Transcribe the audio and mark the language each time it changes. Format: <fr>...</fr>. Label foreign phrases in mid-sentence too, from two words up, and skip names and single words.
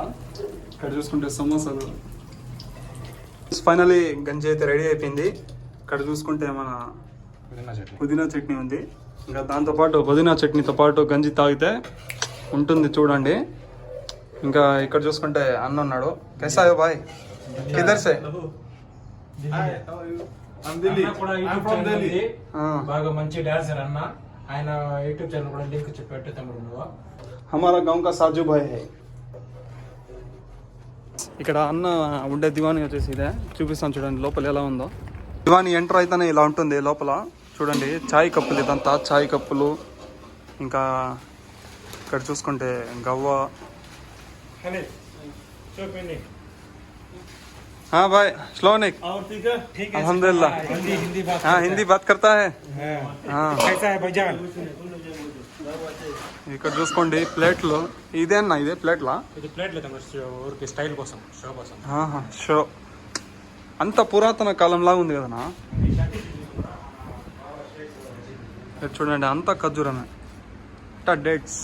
<te>ఇక్కడ చూసుకుంటే సమోసాలు. ఫైనలీ గంజి అయితే రెడీ అయిపోయింది. ఇక్కడ చూసుకుంటే మన పుదీనా చట్నీ ఉంది. ఇంకా దాంతోపాటు పుదీనా చట్నీతో పాటు గంజి తాగితే ఉంటుంది చూడండి. ఇంకా ఇక్కడ చూసుకుంటే అన్న ఉన్నాడు.</te> <hi>कैसा है भाई? किधर से?</hi> <te>బాగా మంచి డాన్సర్ అన్న. ఆయన యూట్యూబ్ ఛానల్ కూడా లింక్ చెప్పి తమ్ముడు నువ్వు.</te> <hi>हमारा गांव का साजू भाई है.</hi> <te>ఇక్కడ అన్న ఉండే దివాణి వచ్చేసి ఇదే. చూపిస్తాను చూడండి లోపల ఎలా ఉందో. దివాణి ఎంటర్ అయితేనే ఇలా ఉంటుంది లోపల. చూడండి చాయ్ కప్పులు, ఇదంతా చాయ్ కప్పులు. ఇంకా ఇక్కడ చూసుకుంటే గవ్వ.</te> <hi>हाँ भाई स्लोनिक अल्हम्दुलिल्लाह हाँ हिंदी बात करता है हाँ.</hi> <te>ఇక్కడ చూసుకోండి ప్లేట్లు. ఇదే అన్న, ఇదే ప్లేట్లా? ఇది ప్లేట్లు ఊరికి స్టైల్ కోసం, షో కోసం. షో అంత పురాతన కాలంలా ఉంది కదనా. చూడండి అంతా ఖర్జూరమే, డేట్స్.</te>